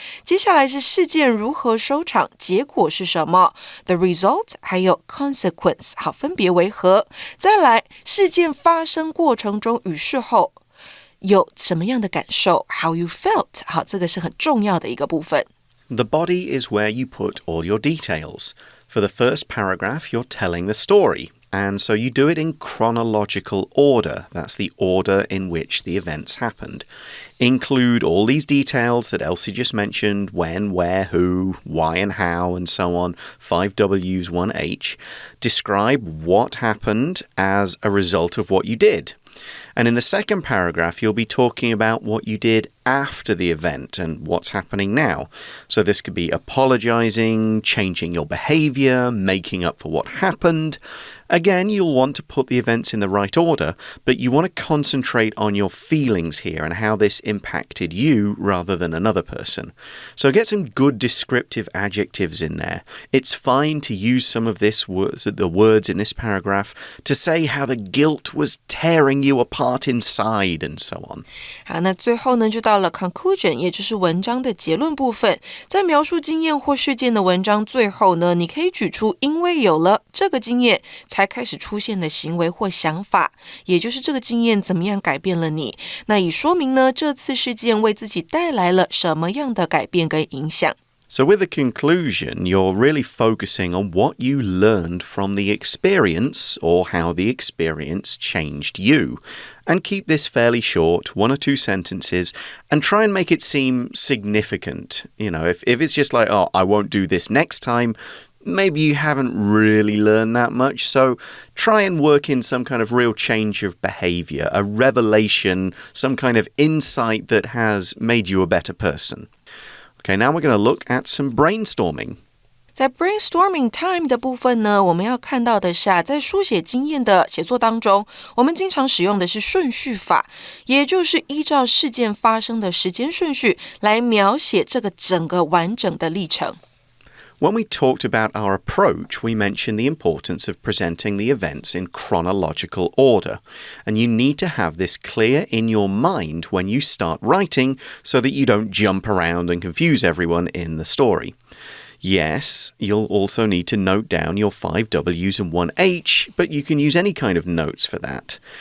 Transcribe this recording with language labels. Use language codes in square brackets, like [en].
[zh] 接下来是事件如何收场，结果是什么 [en] The result， [zh] 还有 consequence， 好，分别为何。再来事件发生过程中与事后有什么样的感受 [en] How you felt， [zh] 好，这个是很重要的一个部分。 [en] The body is where you put all your details. For the first paragraph, you're telling the story, and so you do it in chronological order. That's the order in which the events happened. Include all these details that Elsie just mentioned, when, where, who, why and how, and so on, 5 W's, 1 H. Describe what happened as a result of what you did.And in the second paragraph, you'll be talking about what you did after the event and what's happening now. So this could be apologizing, changing your behavior, making up for what happened. Again, you'll want to put the events in the right order, but you want to concentrate on your feelings here and how this impacted you rather than another person. So get some good descriptive adjectives in there. It's fine to use some of the words in this paragraph to say how the guilt was tearing you apart inside and so on. [zh] 好，那最后呢就到了 conclusion， 也就是文章的结论部分。在描述经验或事件的文章最后呢，你可以举出因为有了这个经验才开始出现的行为或想法，也就是这个经验怎么样改变了你。那以说明呢这次事件为自己带来了什么样的改变跟影响。 [en] So with the conclusion, you're really focusing on what you learned from the experience or how the experience changed you. And keep this fairly short, 1 or 2 sentences, and try and make it seem significant. You know, if it's just like, oh, I won't do this next time, maybe you haven't really learned that much. So try and work in some kind of real change of behavior, a revelation, some kind of insight that has made you a better person.Okay, now we're going to look at some brainstorming. [zh] 在 brainstorming time 的部分呢，我们要看到的是在书写经验的写作当中，我们经常使用的是顺序法，也就是依照事件发生的时间顺序来描写这个整个完整的历程。 [en] When we talked about our approach, we mentioned the importance of presenting the events in chronological order. And you need to have this clear in your mind when you start writing so that you don't jump around and confuse everyone in the story. Yes, you'll also need to note down your 5 W's and 1 H, but you can use any kind of notes for that.